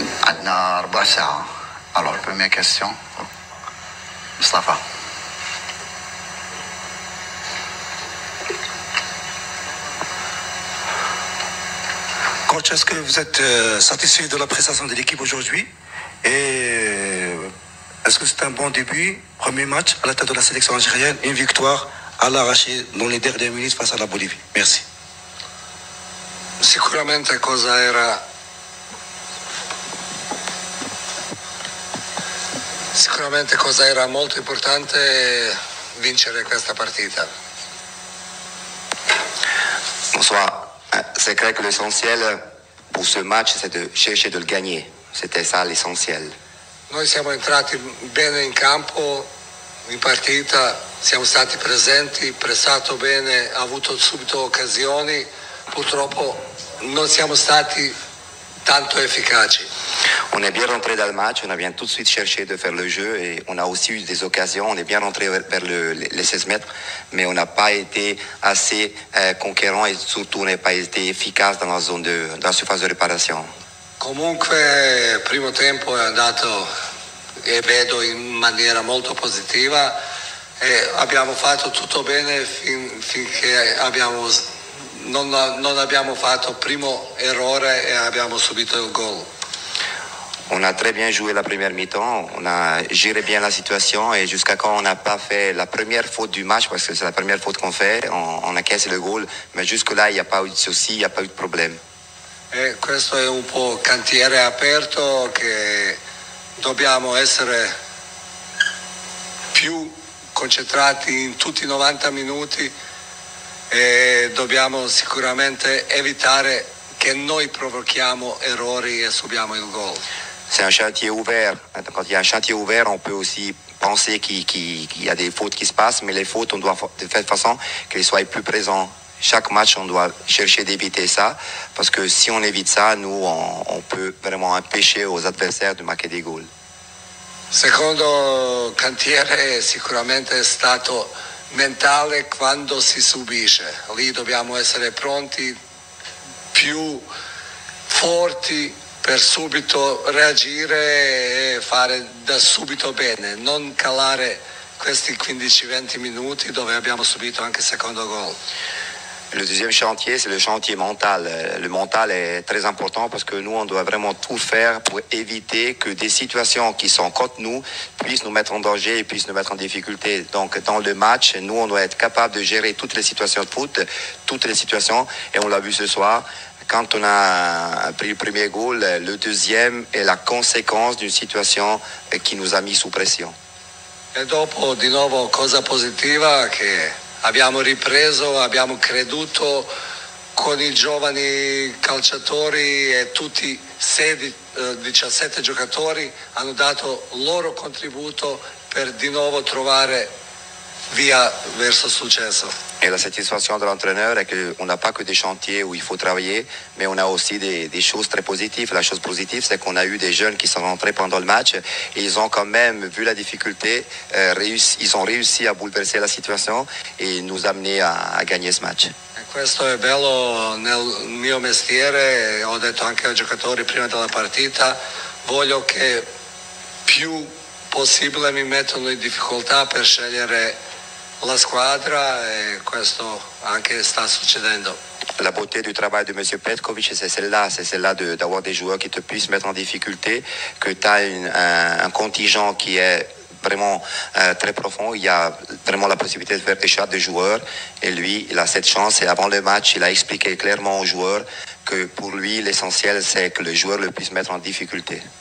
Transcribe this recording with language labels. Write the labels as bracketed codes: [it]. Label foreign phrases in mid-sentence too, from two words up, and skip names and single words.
[ar] عندنا ربع ساعة. [fr] Alors, première question. Mustafa. Coach, est-ce que vous êtes satisfait de la prestation de l'équipe aujourd'hui? Et est-ce que c'est un bon début? Premier match à la tête de la sélection algérienne, une victoire à l'arraché dans les dernières minutes face à la Bolivie. Merci. [it] Sicuramente cosa era molto importante vincere questa partita. [fr] Bonsoir. C'est clair que l'essentiel pour ce match, c'est de chercher de le gagner. C'était ça l'essentiel. [it] Noi siamo entrati bene in campo, in partita, siamo stati presenti, pressato bene, avuto subito occasioni, purtroppo non siamo stati tanto efficaci. [fr] On est bien rentré dans le match, on a bien tout de suite cherché de faire le jeu et on a aussi eu des occasions. On est bien rentré vers les 16 mètres, mais on n'a pas été assez conquérant et surtout on n'a pas été efficace dans la surface de réparation. [it] Comunque, primo tempo è andato e vedo in maniera molto positiva e abbiamo fatto tutto bene finché non abbiamo fatto primo errore e abbiamo subito il gol. [fr] On a très bien joué la première mi-temps, on a géré bien la situation et jusqu'à quand on n'a pas fait la première faute du match, parce que c'est la première faute qu'on fait, on a cassé le goal, mais jusque-là il n'y a pas eu de souci, il n'y a pas eu de problème. [it] E questo è un po' cantiere aperto che dobbiamo essere più concentrati in tutti i 90 minuti e dobbiamo sicuramente evitare che noi provochiamo errori e subiamo il gol. [fr] C'est un chantier ouvert. Quand il y a un chantier ouvert, on peut aussi penser qu'il y a des fautes qui se passent, mais les fautes, on doit de faire façon qu'elles soient plus présentes. Chaque match, on doit chercher d'éviter ça, parce que si on évite ça, nous, on peut vraiment empêcher aux adversaires de marquer des goals. [it] Secondo cantiere sicuramente è stato mentale quando si subisce. Lì dobbiamo essere pronti, più forti per subito reagire e fare da subito bene, non calare questi 15-20 minuti dove abbiamo subito anche il secondo gol. [fr] Le deuxième chantier, c'est le chantier mental. Le mental est très important parce que nous, on doit vraiment tout faire pour éviter que des situations qui sont contre nous puissent nous mettre en danger et puissent nous mettre en difficulté. Donc, dans le match, nous, on doit être capable de gérer toutes les situations de foot, toutes les situations, et on l'a vu ce soir. Quand on a pris le premier goal, le deuxième est la conséquence d'une situation qui nous a mis sous pression. [it] E dopo, di nuovo, cosa positiva che abbiamo ripreso, abbiamo creduto con i giovani calciatori e tutti 17 giocatori hanno dato il loro contributo per di nuovo trovare via verso il successo. [fr] Et la satisfaction de l'entraîneur est qu'on n'a pas que des chantiers où il faut travailler, mais on a aussi des choses très positives. La chose positive, c'est qu'on a eu des jeunes qui sont rentrés pendant le match et ils ont quand même, vu la difficulté, ils ont réussi à bouleverser la situation et nous amener à gagner ce match. [it] Questo è bello nel mio mestiere, ho detto anche ai giocatori prima della partita, voglio che più possibile mi mettono in difficoltà per scegliere la squadra et questo anche sta succedendo. [fr] La beauté du travail de M. Petkovic, c'est celle-là d'avoir des joueurs qui te puissent mettre en difficulté, que tu as un contingent qui est vraiment très profond. Il y a vraiment la possibilité de faire des choix de joueurs et lui, il a cette chance et avant le match, il a expliqué clairement aux joueurs que pour lui, l'essentiel, c'est que le joueur le puisse mettre en difficulté.